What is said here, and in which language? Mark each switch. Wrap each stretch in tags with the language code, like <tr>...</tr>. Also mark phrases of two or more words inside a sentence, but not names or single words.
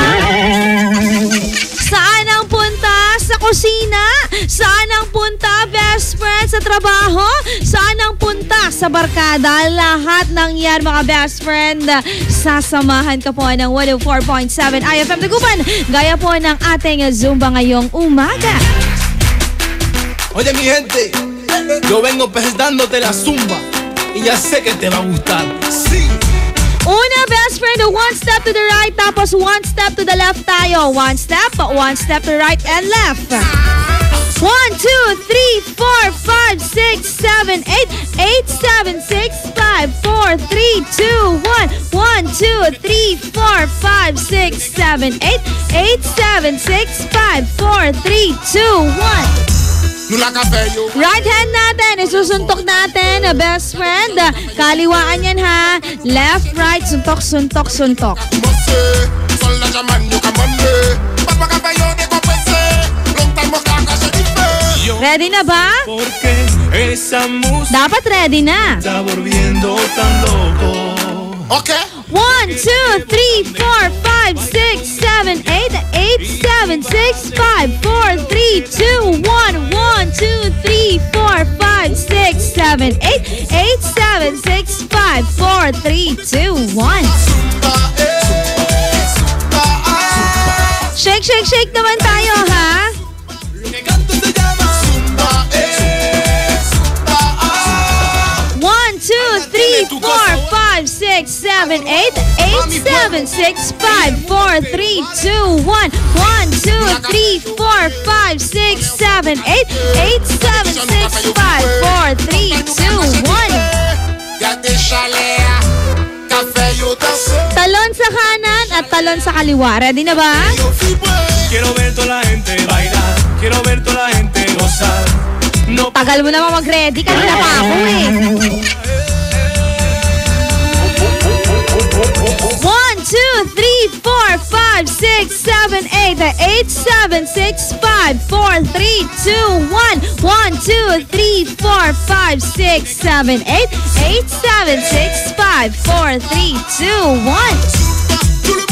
<tl>Saan ang punta? Sa kusina? Saan ang punta,</tl> <en>best friend?</en> <tl>Sa trabaho? Saan ang punta? Sa barkada? Lahat ng yan, mga</tl> <en>best friend.</en> <tl>Sasamahan ka po ng 104.7 IFM Dagupan. Gaya po ng ating Zumba ngayong umaga.</tl> <es>Oye, mi gente, yo vengo presentándote la Zumba y ya sé que te va a gustar. Sí. Una,</es> <en>best friend, one step to the right, tapos one step to the left tayo. One step to the right and left. 1, 2, 3, 4, 5, 6, 7, 8, 8, 7, 6, 5, 4, 3, 2, 1. 1, 2, 3, 4, 5, 6, 7, 8, 8, 7, 6, 5, 4, 3, 2, 1. Right hand</en> <tl>natin, isusuntok natin,</tl> <en>best friend.</en> <tl>Kaliwaan yan ha.</tl> <en>Left, right, suntok, suntok, suntok.</en> <tl>Ready na ba? Dapat ready na. Okay.</tl> <en>1, 2, 3, 4, 5, 6, 7, 8, 8, 7, 6, 5, 4, 3, 2, 1. 1, 2, 3, 4, 5, 6, 7, 8, 8, 7, 6, 5, 4, 3, 2, 1. Shake, shake, shake</en> <tl>naman tayo ha.</tl> <en>1, 2, 3, 4, 5, 6, 7, 8, 8, 7, 6, 5, 4, 3, 2, 1. 1, 2, 3, 4, 5, 6, 7, 8, 8, 7, 6, 5, 4, 3, 2, 1.</en> <es>Ya te chalea, café y</es> <tl>Talon sa kanan at talon sa kaliwa. Ready na ba?</tl> <es>Quiero ver toda la gente bailar. Quiero ver toda la gente gozar. No.</es> <tl>Tagal mo naman mag-ready. Kanina pa ako eh. 1, 2, 3, 4, 5, 6, 7, 8, 8, 7, 6, 5, 4, 3, 2, 1. 1, 2, 3, 4, 5, 6, 7, 8, 8, 7, 6, 5, 4, 3, 2, 1.</tl>